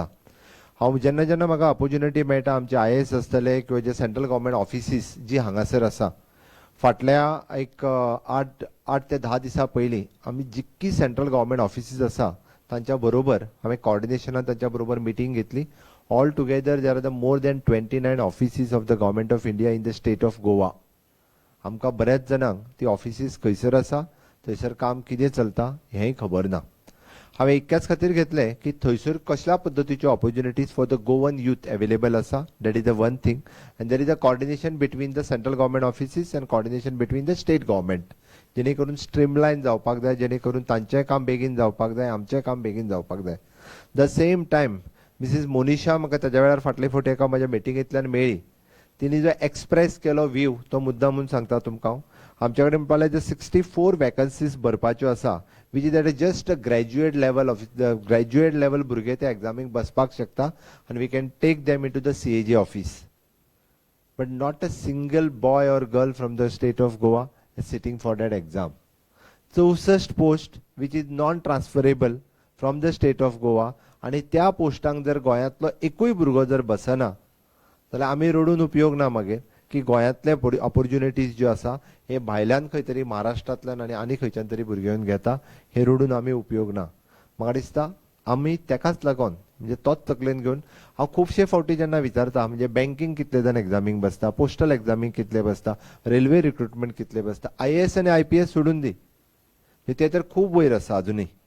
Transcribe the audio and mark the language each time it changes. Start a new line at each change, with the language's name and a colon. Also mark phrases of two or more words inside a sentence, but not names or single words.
Konkani: हांव जेन्ना जेन्ना म्हाका ऑपॉर्च्युनिटी मेळटा, आमचे IAS आसतले किंवा जे
English: central government offices
Konkani: जी हांगासर आसा, फाटल्या एक 8 ते 10 दिसां पयलीं आमी जितकी
English: central government offices
Konkani: आसा तांच्या बरोबर हांवें कॉर्डिनेशनान तांच्या बरोबर मिटींग घेतली.
English: all together there are the more than 29 offices of the Government of India in the state of Goa.
Konkani: आमकां बऱ्याच जाणांक ती ऑफिसीस खंयसर आसा, थंयसर काम कितें चलता हेंय खबर ना. हांवें इतक्याच खातीर घेतलें की थंयसर कसल्या पद्दतीच्यो
English: opportunities for the Goan youth available
Konkani: आसा.
English: that is the one thing. and there is a coordination between the central government offices and coordination between the state government,
Konkani: जेणे करून स्ट्रीमलायन जावपाक जाय, जेणे करून तांचें काम बेगीन जावपाक जाय, आमचें काम बेगीन जावपाक जाय.
English: the same time
Konkani: मिसेस मोनिशा म्हाका ताज्या वेळार फाटले फावटी एका म्हाज्या मिटिंगेंतल्यान मेळ्ळी. तिणी जो एक्सप्रेस केलो व्यू तो मुद्दाम म्हणून सांगता तुमकां हांव. आमचे कडेन म्हणपाक जे 64 वॅकन्सीज भरपाच्यो आसा,
English: which is that just a graduate level of the graduate level
Konkani: भुरगे ते एग्जामीक बसपाक शकता आनी
English: we can take them in to the CAG office. but not a single boy or girl from the state of Goa sitting for that exam. 64 post which is non transferable from the state of Goa,
Konkani: आणि त्या पोस्टांक जर गोंयांतलो एकूय भुरगो जर बसना जाल्यार आमी रडून उपयोग ना मागीर की गोंयांतले ऑपॉर्च्युनिटीज ज्यो आसा हे भायल्यान खंय तरी महाराष्ट्रांतल्यान आनी खंयच्यान तरी भुरगे येवन घेता, हे रडून आमी उपयोग ना. म्हाका दिसता आमी तेकाच लागून म्हणजे तोच तकलेन घेवन हांव खुबशे फावटी जेन्ना विचारता, म्हणजे बँकींग कितले जाण एग्जामीक बसता, पोस्टल एग्जामीक कितले बसता,
English: railway recruitment
Konkani: कितले बसता, IAS आनी IPS सोडून दी, ते तर खूब वयर आसा अजुनूय.